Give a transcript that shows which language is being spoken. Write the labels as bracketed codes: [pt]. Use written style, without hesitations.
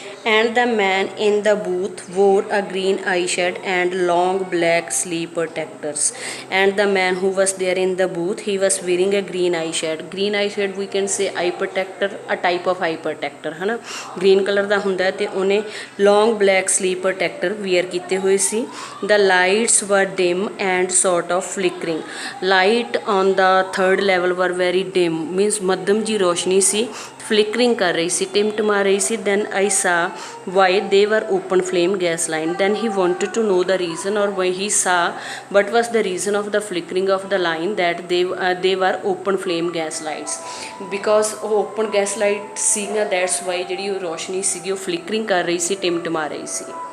[en] and the man in the booth wore a green eye shade and long black sleeve protectors and the man who was there in the booth he was wearing a green eye shade we can say eye protector a type of eye protector [hi] है ना [en] green color [pa] ਦਾ ਹੁੰਦਾ ਤੇ ਉਹਨੇ [en] long black sleeve protector wear [pa] ਕੀਤੇ ਹੋਏ ਸੀ [en] the lights were dim and sort of flickering light on the third level were very dim means [pa] ਮੱਧਮ ਜੀ ਰੋਸ਼ਨੀ ਸੀ flickering कर रही सी, टिमटिमा रही सी. [en] Then I saw why they were open flame gas line. Then he wanted to know the reason, or when he saw what was the reason of the flickering of the line, that they were open flame gas lights. [pa] Because ਉਹ open gas light ਸੀਗਾ, [en] that's why [pa] ਜਿਹੜੀ ਉਹ ਰੋਸ਼ਨੀ ਸੀਗੀ ਉਹ flickering ਕਰ ਰਹੀ ਸੀ, टिमटिमा रही सी.